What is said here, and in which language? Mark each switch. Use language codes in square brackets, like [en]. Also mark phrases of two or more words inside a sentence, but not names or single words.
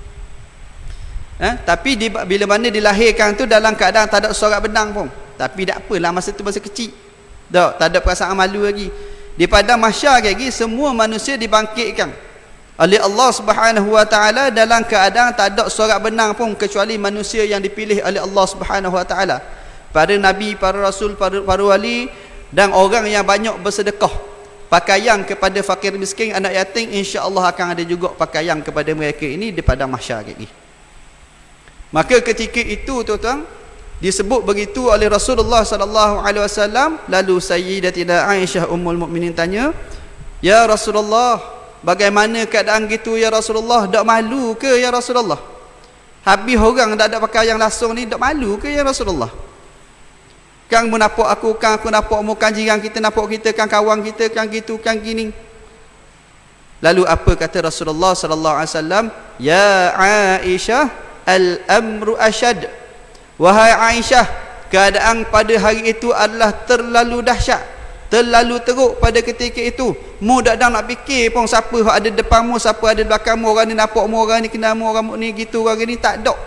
[ms] Tapi bila mana dilahirkan tu dalam keadaan tak ada sorak benang pun. Tapi tak apalah, masa tu masa kecil. Tak ada perasaan malu lagi. Di padang mahsyar lagi semua manusia dibangkitkan oleh Allah [ar] سبحانه وتعالى [ms] dalam keadaan tak ada sorak benang pun, kecuali manusia yang dipilih oleh Allah [ar] سبحانه وتعالى. [ms] Para nabi, para rasul, para wali dan orang yang banyak bersedekah. Pakaian kepada fakir miskin, anak yatim, insya-Allah akan ada juga pakaian kepada mereka ini di padang mahsyar lagi. Maka ketika itu tuan-tuan disebut begitu oleh Rasulullah [ar] صلى الله عليه وسلم, [ms] lalu Sayyidatina Aisyah Ummul Mukminin tanya, [ar] "يا رسول الله, [ms] bagaimana keadaan gitu [ar] يا رسول الله? [ms] Tak malu ke [ar] يا رسول الله? [ms] Habis orang tak ada pakaian langsung ni, tak malu ke [ar] يا رسول الله? [ms] Kang menapok aku, kang aku napok mu, kang jiran kita napok kita, kang kawan kita, kang gitu, kang gini." Lalu apa kata Rasulullah [ar] صلى الله عليه وسلم? "يا عائشة، الأمر أشد." [ms] Wahai Aisyah, keadaan pada hari itu adalah terlalu dahsyat, terlalu teruk pada ketika itu. Mu tak ada nak fikir pun siapa ada depanmu, siapa ada belakangmu, orang ni nampak mu, orang ni kenal mu, orang ni gitu, orang ni tak ada.